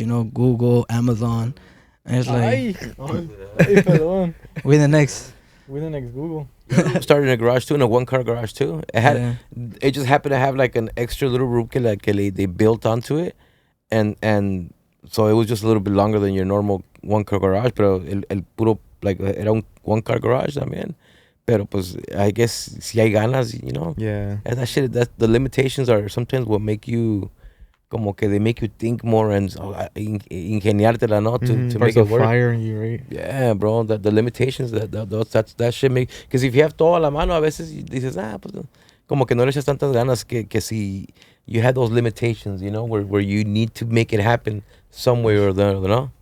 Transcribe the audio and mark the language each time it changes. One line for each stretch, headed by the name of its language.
English: Google, Amazon. And it's like, we're the next We're the next Google. Started in a garage too, in a 1-car garage too. It just happened to have like an extra little room they built onto it, and so it was just a little bit longer than your normal 1-car garage.
Spanish: Pero el puro like era un 1-car garage también. Pero pues
English: I guess
Spanish: si hay ganas,
English: you know. Yeah. And that the limitations are sometimes what make you.
Spanish: Como que
English: they make you think more and
Spanish: ingeniártela, no?
English: To make it work. Fire in you, right? Yeah, bro. The limitations that shit make. Because if you have
Spanish: todo a la mano, a veces dices, pues, como que no le echas tantas ganas que si
English: you had those limitations, you know, where you need to make it happen some way or the other, no?